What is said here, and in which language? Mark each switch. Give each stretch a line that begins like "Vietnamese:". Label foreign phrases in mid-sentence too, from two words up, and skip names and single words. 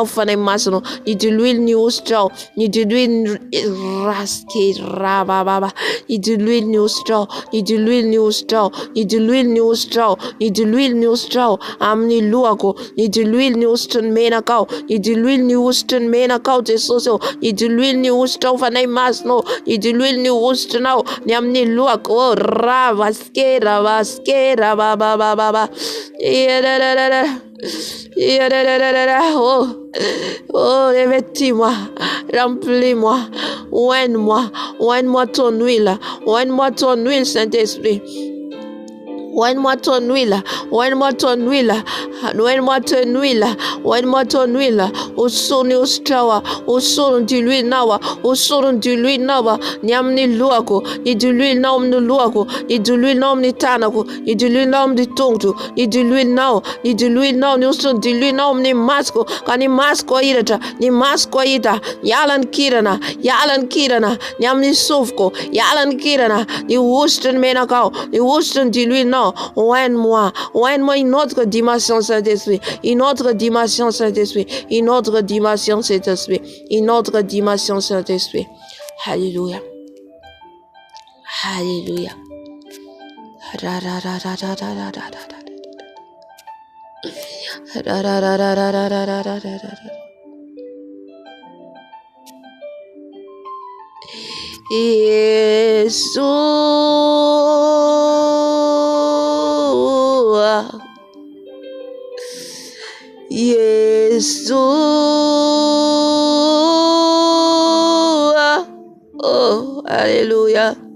Malagasy: fanahy masina, idiloilo ny ositra ao, idiloilo ny raske rabababa, idiloilo ny ositra ao, idiloilo ny ositra ao, idiloilo ny ositra ao, idiloilo ny ositra ao amin'ny lohako, idiloilo ny ositra ny menaka ao, idiloilo ny ositra ny menaka ao Jesosy ao, idiloilo ny ositra ao fanahy masina ao, idiloilo ny ositranao ny amin'ny lohako ravaske rabababa.
French: Oh, revêtis-moi, remplis-moi, oigne-moi ton huile, Saint-Esprit. Oigne-moi ton huile, oigne-moi ton huile, oigne-moi ton huile, oigne-moi ton huile.
Malagasy: Osoro ny ositra, osoro ny diloilinao, osoro ny diloilinao ny amin'ny lohako, idiloilinao amin'ny lohako, idiloilinao amin'ny tanako, idiloilinao amin'ny tongotro, idiloilinao ny osoro ny diloilinao amin'ny masoko, ka ny masoko ahiratra, ny masoko ahita, hiala ny kirana ny amin'ny sofoko, hiala ny kirana, ny ositra ny menaka ao, ny ositra ny diloilinao.
French: Oigne-moi une autre dimension, Saint-Esprit, une autre dimension, Saint-Esprit, une autre dimension, Saint-Esprit, une autre dimension, Saint-Esprit. Alléluia. Alléluia. Yesu, Yesu, oh, alléluia,